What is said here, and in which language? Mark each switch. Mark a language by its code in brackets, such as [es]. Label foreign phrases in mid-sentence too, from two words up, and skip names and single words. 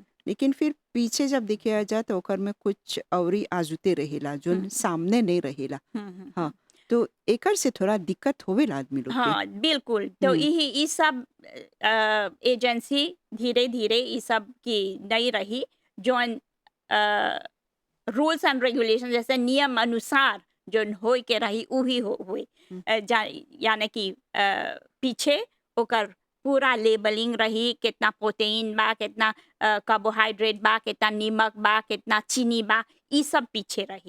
[bho] लेकिन फिर पीछे जब देखिया जा तो ओकर में कुछ औरी आजुते रहेला हुँ, जोन सामने नहीं रहेला। हुँ, हुँ, हाँ, हुँ। तो एकर से थोड़ा दिक्कत होवेला आदमी लोग के। हाँ, बिल्कुल। तो हुँ, यही ई सब एजेंसी धीरे-धीरे ई सब की नहीं रही जौन अ, [en] rules and regulation [bho] जैसे नियम अनुसार जौन होय के रही उही होई। हुँ, जा यानी कि पीछे ओकर पूरा लेबलिंग रही, कितना प्रोटीन बा, कितना कार्बोहाइड्रेट बा, कितना नमक बा, कितना चीनी बा, ई सब पीछे रही।